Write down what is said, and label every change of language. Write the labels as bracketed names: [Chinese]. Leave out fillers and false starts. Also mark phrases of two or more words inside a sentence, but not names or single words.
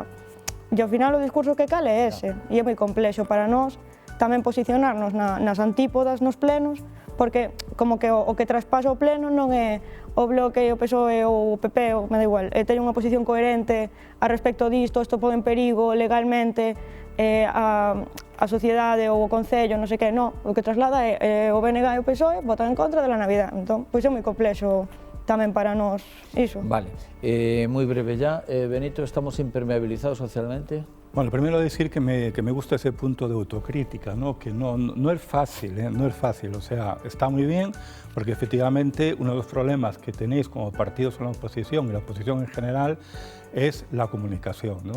[Galician] E ao final o discurso que cale é ese, e é moi complexo para nós tamén posicionarnos nas antípodas, nos plenos, porque como que o que traspasa o pleno non é o Bloque, o PSOE ou o PP, me da igual, teñen unha posición coherente a respecto disto, isto pode en perigo legalmente a sociedade ou o Concello, non sei que, non, o que traslada é o BNG e o PSOE votan en contra da Navidad, entón, pois é moi complexo tamén para nós iso. Vale, moi breve ya, [Spanish] Benito, ¿estamos impermeabilizados socialmente? Bueno, primero decir que me gusta ese punto de autocrítica, ¿no? Que no es fácil, no es fácil, o sea, está muy bien, porque efectivamente uno de los problemas que tenéis como partidos en la oposición y la oposición en general es la comunicación, ¿no?